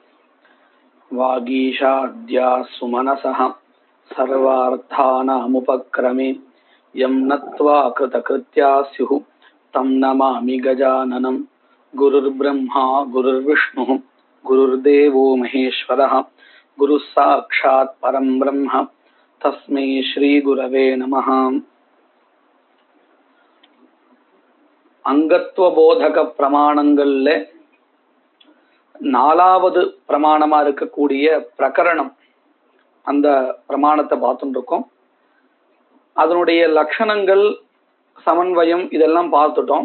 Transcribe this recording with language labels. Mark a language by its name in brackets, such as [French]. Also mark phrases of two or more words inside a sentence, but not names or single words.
[Sanskrit] वागीशाद्या सुमनसः सर्वार्थानामुपक्रमे यं नत्वा कृतकृत्या स्युः तं नमामि गजाननं। गुरुर्ब्रह्मा गुरुर्विष्णुः गुरुर्देवो महेश्वरः गुरुः साक्षात् परं ब्रह्म तस्मै श्रीगुरवे नमः। [Tamil] அங்கத்துவபோதக பிரமாணங்கள்ல நாலாவது பிரமாணமா இருக்கக்கூடிய பிரகரணம், அந்த பிரமாணத்தை பார்த்துட்டு இருக்கோம். அதனுடைய லட்சணங்கள், சமன்வயம் இதெல்லாம் பார்த்துட்டோம்.